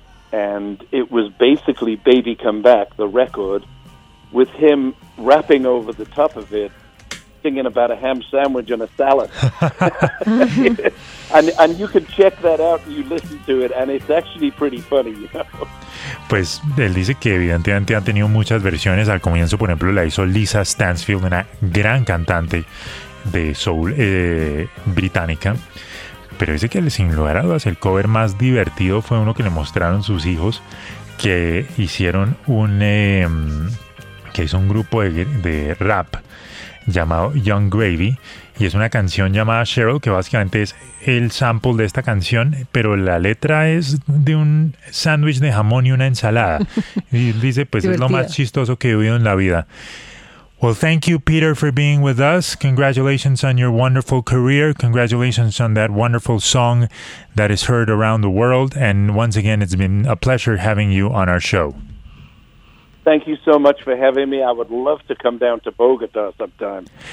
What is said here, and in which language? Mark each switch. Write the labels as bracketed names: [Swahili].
[English] And it was basically Baby Come Back, the record, with him rapping over the top of it, singing about a ham sandwich and a salad. and you can check that out, you listen to it, and it's actually pretty funny, you know. [Spanish] Pues él dice que evidentemente han tenido muchas versiones. Al comienzo, por ejemplo, la hizo Lisa Stansfield, una gran cantante de soul británica. Pero dice que sin lugar a dudas el cover más divertido fue uno que le mostraron sus hijos, que hicieron un que hizo un grupo de rap llamado Young Gravy, y es una canción llamada Cheryl, que básicamente es el sample de esta canción, pero la letra es de un sándwich de jamón y una ensalada. Y dice, pues divertido. Es lo más chistoso que he oído en la vida. [English] Well, thank you, Peter, for being with us. Congratulations on your wonderful career. Congratulations on that wonderful song that is heard around the world. And once again, it's been a pleasure having you on our show. Thank you so much for having me. I would love to come down to Bogota sometime.